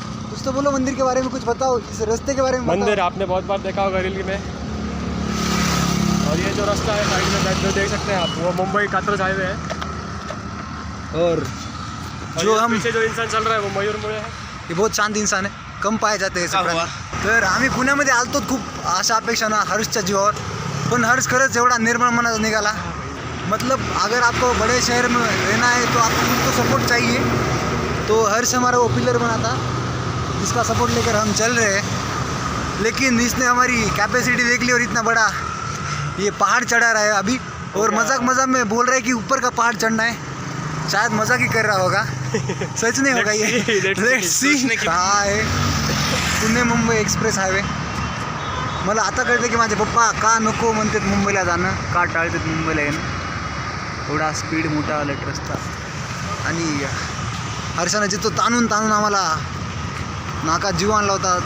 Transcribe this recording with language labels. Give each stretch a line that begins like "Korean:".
Hindi: कुछ तो बोलो, मंदिर के बारे में कुछ बताओ, इस रास्ते के बारे में मंदिर बताओ. आपने बहुत बार देखा होगा रील में. और ये जो रास्ता है साइड में जो देख सकते हैं आप, वो मुंबई कात्रज हाईवे है. और और जो ये हम पीछे जो इंसान चल रहा है वो मयूर मुळे है. हे बहुत शांत इंसान आहे, कम पाए जाते हैं ऐसे प्राणी.
Marathi: तर आम्ही पुण्यामध्ये आलतो खूप आशा अपेक्षा ना हर्षच्या जीवावर, पण हर्ष खरंच एवढा निर्मळ मनाचा निघाला.
Hindi: मतलब अगर आपको बड़े शहर में रहना है तो आपको खुद को सपोर्ट चाहिए. तो हर्ष हमारा वो पिलर बना था जिसका सपोर्ट लेकर हम चल रहे हैं. लेकिन इसने हमारी कैपेसिटी देख ली और इतना बड़ा ये पहाड़ चढ़ा रहा है अभी. और मजाक मजाक में बोल रहा है कि ऊपर का पहाड़ चढ़ना है. शायद मजाक ही कर रहा होगा, सच नहीं होगा ये.
English: Let's see.
Marathi: हा आहे पुणे मुंबई एक्सप्रेस हायवे. मला आता कळतं की माझे पप्पा का नको म्हणतात मुंबईला जाणं, का टाळतात मुंबईला येणं. एवढा स्पीड मोठा लेट रस्ता. आणि हर्षानं जिथं ताणून ताणून आम्हाला नाका जीव आणला होता.